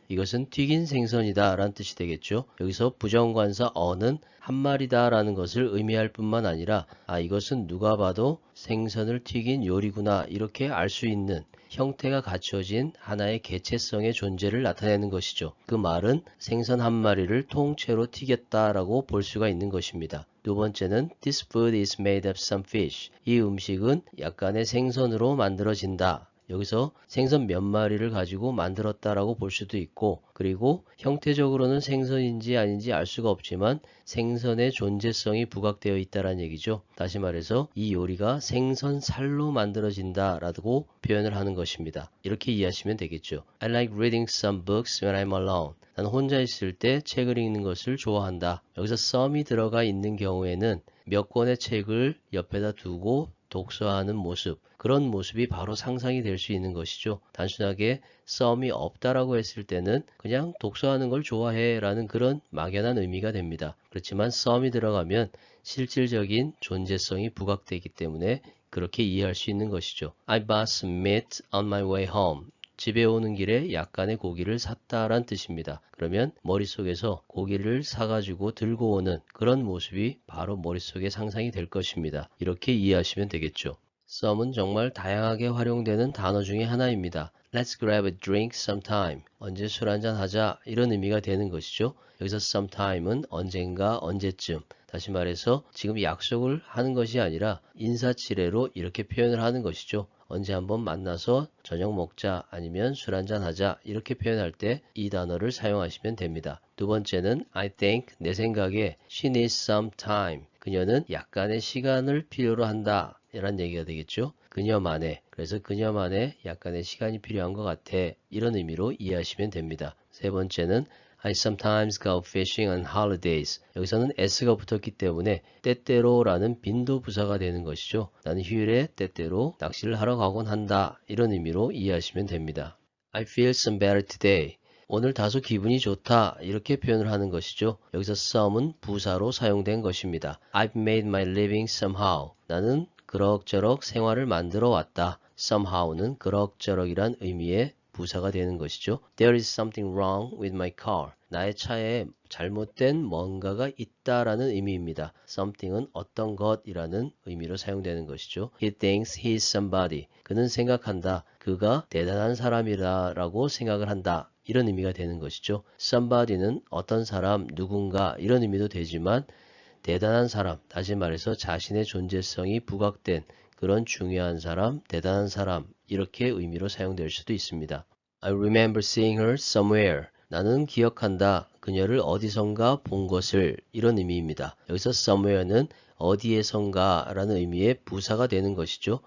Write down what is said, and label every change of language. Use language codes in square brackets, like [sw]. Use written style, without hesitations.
[ko] 이것은 튀긴 생선이다 라는 뜻이 되겠죠. 여기서 부정관사 on은 한 마리다 라는 것을 의미할 뿐만 아니라 이것은 누가 봐도 생선을 튀긴 요리구나 이렇게 알 수 있는 형태가 갖춰진 하나의 개체성의 존재를 나타내는 것이죠. 그 말은 생선 한 마리를 통째로 튀겼다라고 볼 수가 있는 것입니다. 두 번째는 [en] This food is made of some fish. [ko] 이 음식은 약간의 생선으로 만들어진다. 여기서 생선 몇 마리를 가지고 만들었다라고 볼 수도 있고 그리고 형태적으로는 생선인지 아닌지 알 수가 없지만 생선의 존재성이 부각되어 있다는 얘기죠. 다시 말해서 이 요리가 생선 살로 만들어진다라고 표현을 하는 것입니다. 이렇게 이해하시면 되겠죠. [en] I like reading some books when I'm alone. [ko] 나는 혼자 있을 때 책을 읽는 것을 좋아한다. 여기서 some이 들어가 있는 경우에는 몇 권의 책을 옆에다 두고 독서하는 모습, 그런 모습이 바로 상상이 될 수 있는 것이죠. 단순하게 some이 없다라고 했을 때는 그냥 독서하는 걸 좋아해 라는 그런 막연한 의미가 됩니다. 그렇지만 some이 들어가면 실질적인 존재성이 부각되기 때문에 그렇게 이해할 수 있는 것이죠. [en] I bought some meat on my way home. [ko] 집에 오는 길에 약간의 고기를 샀다란 뜻입니다. 그러면 머릿속에서 고기를 사가지고 들고 오는 그런 모습이 바로 머릿속에 상상이 될 것입니다. 이렇게 이해하시면 되겠죠. some은 정말 다양하게 활용되는 단어 중에 하나입니다. [en] Let's grab a drink sometime. [ko] 언제 술 한잔 하자 이런 의미가 되는 것이죠. 여기서 sometime은 언젠가 언제쯤 다시 말해서 지금 약속을 하는 것이 아니라 인사치레로 이렇게 표현을 하는 것이죠. 언제 한번 만나서 저녁 먹자 아니면 술 한잔 하자 이렇게 표현할 때 이 단어를 사용하시면 됩니다. 두 번째는 [en] I think [ko] 내 생각에 [en] she needs some time. [ko] 그녀는 약간의 시간을 필요로 한다 이런 얘기가 되겠죠. 그녀만의 그래서 그녀만의 약간의 시간이 필요한 것 같아 이런 의미로 이해하시면 됩니다. 세 번째는 [en] I sometimes go fishing on holidays. [ko] 여기서는 s가 붙었기 때문에 때때로라는 빈도 부사가 되는 것이죠. 나는 휴일에 때때로 낚시를 하러 가곤 한다. 이런 의미로 이해하시면 됩니다. [en] I feel some better today. [ko] 오늘 다소 기분이 좋다. 이렇게 표현을 하는 것이죠. 여기서 some은 부사로 사용된 것입니다. [en] I've made my living somehow. [ko] 나는 그럭저럭 생활을 만들어 왔다. somehow는 그럭저럭이란 의미의 부사가 되는 것이죠. [en] There is something wrong with my car. [ko] 나의 차에 잘못된 뭔가가 있다라는 의미입니다. something은 어떤 것이라는 의미로 사용되는 것이죠. [en] He thinks he is somebody. [ko] 그는 생각한다. 그가 대단한 사람이라고 생각을 한다. 이런 의미가 되는 것이죠. somebody는 어떤 사람, 누군가 이런 의미도 되지만 대단한 사람, 다시 말해서 자신의 존재성이 부각된 그런 중요한 사람, 대단한 사람 이렇게 의미로 사용될 수도 있습니다. [en] I remember seeing her somewhere. [ko] 나는 기억한다. 그녀를 어디선가 본 것을 이런 의미입니다. 여기서 somewhere는 어디에선가 라는 의미의 부사가 되는 것이죠.